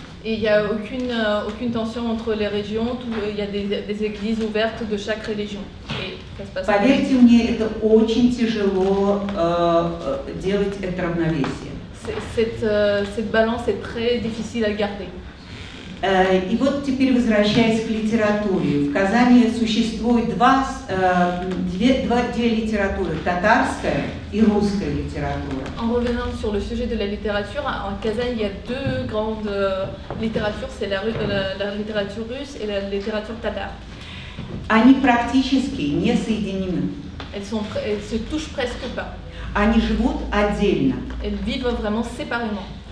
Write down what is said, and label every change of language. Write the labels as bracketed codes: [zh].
[fr] Et il n'y a aucune tension entre les régions, il y a des églises ouvertes de chaque région. Et ça se passe. [ru] Поверьте мне, это очень тяжело делать это равновесие. [fr] Cette balance est très difficile à garder. [ru] И вот теперь возвращаясь к литературе. В Казани существует две литературы, татарская и русская литература. [fr] En revenant sur le sujet de la littérature, en Казань, il y a deux grandes littératures, c'est la littérature russe et la littérature tatare. [ru] Они практически не соединены. [fr] Elles se touchent presque pas. [ru] Они живут отдельно. [fr] Elles vivent vraiment séparément.